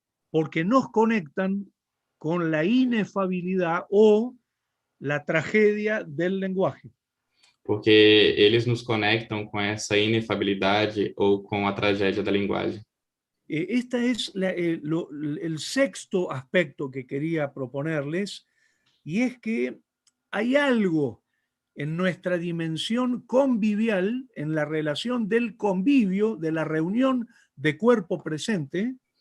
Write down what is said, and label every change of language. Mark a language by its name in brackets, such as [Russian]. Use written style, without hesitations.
[Spanish] Porque nos conectan con la inefabilidad o la tragedia del lenguaje. [Portuguese] porque eles nos conectam com essa inefabilidade ou com a tragédia da linguagem. [Spanish] Este es el sexto aspecto que quería proponerles, y es que hay algo en nuestra dimensión convivial, en la relación del convivio, de la reunión de cuerpo presente,